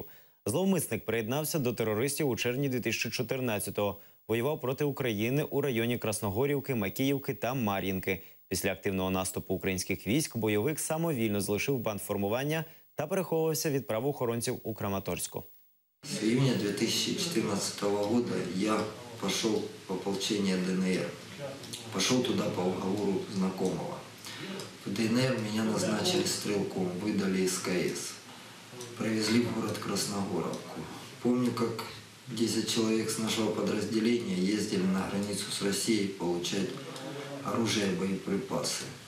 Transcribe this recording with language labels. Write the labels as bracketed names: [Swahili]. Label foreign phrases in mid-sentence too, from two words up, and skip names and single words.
[Ukrainian] Зловмисник приєднався до терористів у червні 2014-го. Воював проти України у районі Красногорівки, Макіївки та Мар'їнки. Після активного наступу українських військ бойовик самовільно залишив бандформування та переховувався від правоохоронців у Краматорську. [Russian] С июня 2014 года я пошел в ополчение ДНР. Пошел туда по уговору знакомого. В ДНР меня назначили стрелком, выдали СКС. Привезли в город Красногоровку. Помню, как 10 человек с нашего подразделения ездили на границу с Россией получать оружие и боеприпасы.